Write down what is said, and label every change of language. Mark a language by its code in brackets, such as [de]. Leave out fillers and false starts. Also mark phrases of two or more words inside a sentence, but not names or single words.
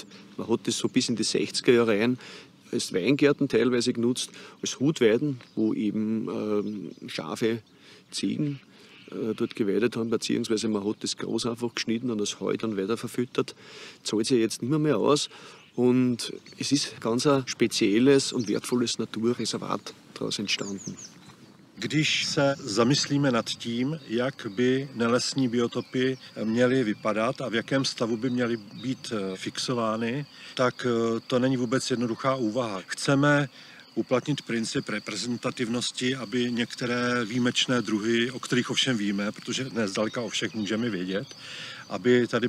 [de] Man hat das so bis in die 60er Jahre rein als Weingärten teilweise genutzt, als Hutweiden, wo eben Schafe, Ziegen dort geweidet haben, beziehungsweise man hat das Gras einfach geschnitten und das Heu dann weiter verfüttert. Zahlt sich jetzt nicht mehr aus und es ist ganz ein spezielles und wertvolles Naturreservat daraus entstanden. [cs] Když se zamyslíme nad tím, jak by nelesní biotopy měly vypadat a v jakém stavu by měly být fixovány, tak to není vůbec jednoduchá úvaha. Chceme uplatnit princip reprezentativnosti, aby některé výjimečné druhy, o kterých ovšem víme, protože dnes zdaleka o všech můžeme vědět, aby tady